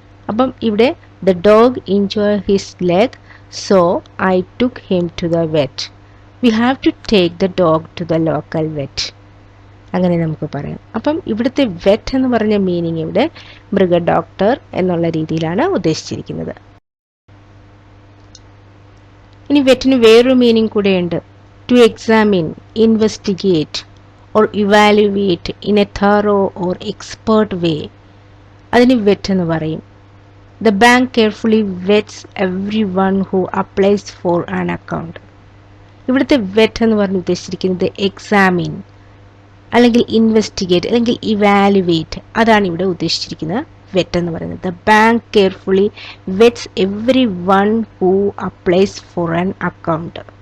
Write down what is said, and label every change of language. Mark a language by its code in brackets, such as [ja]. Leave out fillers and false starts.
[ml] അപ്പം ഇവിടെ [en] The dog injured his leg, so I took him to the vet. We have to take the dog to the local vet, [ml] അങ്ങനെ നമുക്ക് പറയാം. അപ്പം ഇവിടുത്തെ wet എന്ന് പറഞ്ഞ മീനിങ് ഇവിടെ മൃഗ ഡോക്ടർ എന്നുള്ള രീതിയിലാണ് ഉദ്ദേശിച്ചിരിക്കുന്നത്. ഇനി വെറ്റിന് വേറൊരു മീനിങ് കൂടെയുണ്ട്. [en] to examine, investigate or evaluate in a thorough or expert way, [ml] അതിന് വെറ്റ് എന്ന് പറയും. [en] The bank carefully vets everyone who applies for an account. [ml] ഇവിടുത്തെ വെറ്റ് എന്ന് പറഞ്ഞ് ഉദ്ദേശിച്ചിരിക്കുന്നത് എക്സാമിൻ അല്ലെങ്കിൽ ഇൻവെസ്റ്റിഗേറ്റ് അല്ലെങ്കിൽ ഇവാലുവേറ്റ്, അതാണ് ഇവിടെ ഉദ്ദേശിച്ചിരിക്കുന്നത് വെറ്റ് എന്ന് പറയുന്നത്. [en] The bank carefully vets everyone who applies for an account.